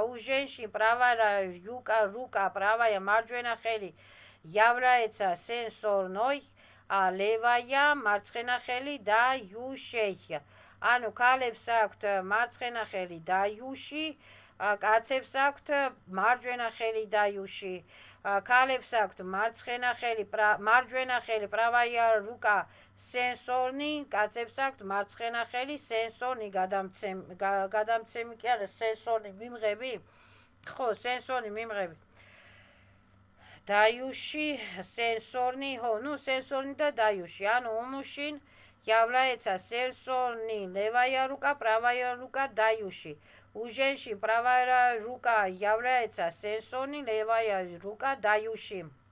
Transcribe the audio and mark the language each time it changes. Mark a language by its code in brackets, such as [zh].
[ru] У женщин правая рука, правая [ka] მარჯვენა ხელი [ru] является сенсорной, а левая [ka] მარცხენა ხელი [ru] дающая. [ka] ანუ ქალებს აქვთ მარცხენა ხელი дающий, კაცებს აქვთ მარჯვენა ხელი дающий. ქალებს აქვთ მარჯვენა ხელი [ru] правая рука сенсорный, [ka] კაცებს აქვთ მარცხენა ხელი სენსორნი გადამცემი კი არა, სენსორნი მიმღები. ხო, სენსორნი მიმღები. [ru] дающий, сенсорный, сенсорный да дающий. ანუ у мужчин является сенсорный левая рука, правая рука дающий. У женщин правая рука является сенсорный, левая рука дающий.